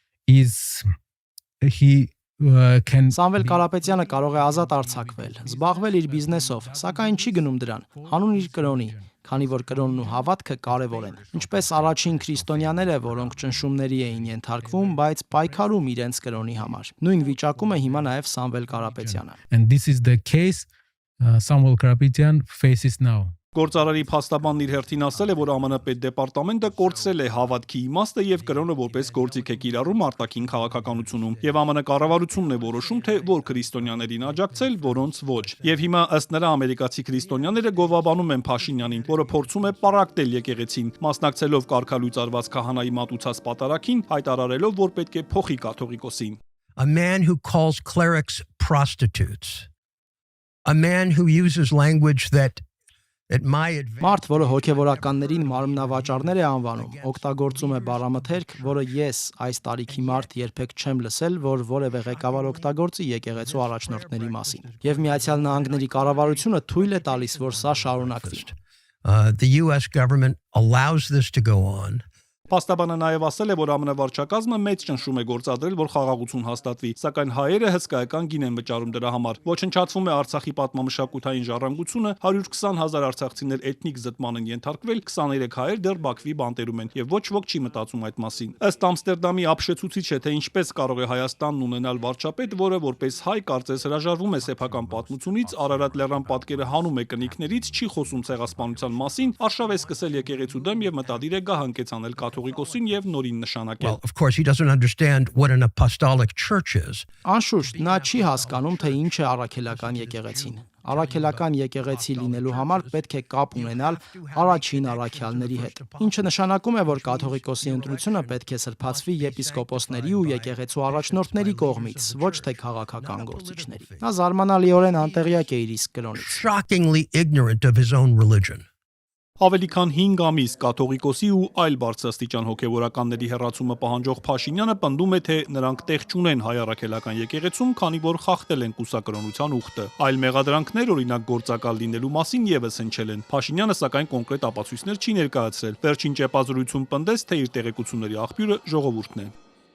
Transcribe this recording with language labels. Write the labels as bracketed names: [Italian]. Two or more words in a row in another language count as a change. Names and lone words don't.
[Armenian] Սամվել Կարապետյանը կարող է ազատ արձակվել, զբաղվել իր բիզնեսով, սակայն չի գնում դրան, հանուն իր կրոնի, քանի որ կրոնն ու հավատքը կարևոր են։ Ինչպես առաջին քրիստոնյաները, որոնք ճնշումների էին ենթարկվում, բայց պայքարում իրենց կրոնի համար։ Նույն վիճակում է հիմա նաև Սամվել Կարապետյանը։ [English] And this is the case Samuel Karapetyan faces now. [Armenian] Գործարարի փաստաբանն իր հերթին ասել է, որ ԱՄՆ պետդեպարտամենտը կորցրել է հավատքի իմաստը եւ կրոնը որպես գործիք է կիրառում արտաքին քաղաքականությունում, եւ ԱՄՆ կառավարությունն է որոշում, թե որ քրիստոնյաներին աջակցել, որոնց ոչ։ Եվ հիմա ըստ նրա ամերիկացի քրիստոնյաները գովաբանում են Փաշինյանին, որը փորձում է պարակտել եկեղեցին, մասնակցելով կարգալույծ արված քահանայի մատուցած պատարագին, հայտարարելով, որ պետք է փոխի կաթողիկոսին։ [English] A man who calls clerics prostitutes. A man who uses language that [Armenian] Մարդ, որը հոգևորականներին մարմնավաճառներ է անվանում, օգտագործում է բառամթերք, որը ես այս տարիքի մարդ երբեք չեմ լսել, որ որևէ ղեկավար օգտագործի եկեղեցու առաջնորդների մասին։ Եվ Միացյալ Նահանգների կառավարությունը թույլ է տալիս, որ սա շարունակվի։ [English] The US government allows this to go on. [Armenian] Փաստաբանը նաև ասել է, որ ԱՄՆ վարչակազմը մեծ ճնշում է գործադրել, որ խաղաղություն հաստատվի, սակայն հայերը հսկայական գին են վճարում դրա համար։ Ոչնչացվում է Արցախի պատմամշակութային ժառանգությունը, 120,000 արցախցիներ էթնիկ զտման են ենթարկվել, 23 հայեր դեռ Բաքվի բանտերում են, եւ ոչ ոք չի մտածում այդ մասին։ Ըստ Ամստերդամի ապշեցուցիչ է, թե ինչպես կարող է Հայաստանն ունենալ վարչապետ, որը որպես հայ կարծես հրաժարվում է սեփական պատմությունից, Արարատ լեռան պատկերը հանում է կնիքներից, չի խոսում ցեղասպանության մասին, արշավ է սկսել եկեղեցու դեմ եւ մտադիր է գահանկեց անել կաթողիկոսին եւ նորին նշանակել։ [English] Well, of course he doesn't understand what an apostolic church is. [Armenian] Անշուշտ, նա չի հասկանում, թե ինչ է առաքելական եկեղեցին։ Առաքելական եկեղեցի լինելու համար պետք է կապ ունենալ առաջին առաքյալների հետ, ինչը նշանակում է, որ կաթողիկոսի ընտրությունը պետք է սրբացվի եպիսկոպոսների ու եկեղեցու առաջնորդների կողմից, ոչ թե քաղաքական գործիչների։ Նա զարմանալիորեն անտեղյակ է իր իսկ կրոնից։ [English] Shockingly ignorant of his own religion. [Armenian] Ավելի քան 5 ամիս կաթողիկոսի ու այլ բարձրաստիճան հոգևորականների հեռացումը պահանջող Փաշինյանը պնդում է, թե նրանք տեղ չունեն հայ առաքելական եկեղեցում, քանի որ խախտել են կուսակրոնության ուխտը։ Այլ մեղադրանքներ, օրինակ գործակալ լինելու մասին, եւս հնչել են։ Փաշինյանը սակայն կոնկրետ ապացույցներ չի ներկայացրել։ Վերջին ճեպազրույցում պնդեց, թե իր տեղեկությունների աղբյուրը ժողովուրդն է։